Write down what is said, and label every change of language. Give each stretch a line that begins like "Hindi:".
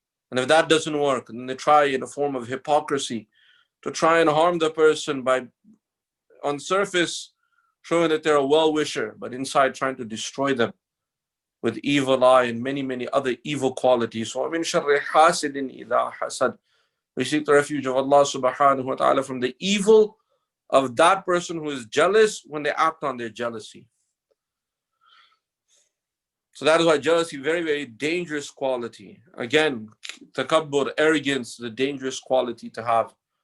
English: And if that doesn't work, then they try in a form of hypocrisy to try and harm the person by, on surface, showing that they're a well-wisher, but inside trying to destroy them with evil eye and many, many other evil qualities.
Arabic: So, وَمِن شَرِّ حَاسِدٍ إِذَا حَسَدٍ.
English: We seek the refuge of Allah subhanahu wa ta'ala from the evil of that person who is jealous when they act on their jealousy. So that is why jealousy, very, very dangerous quality. Again, takabbur, arrogance, is a dangerous quality to have.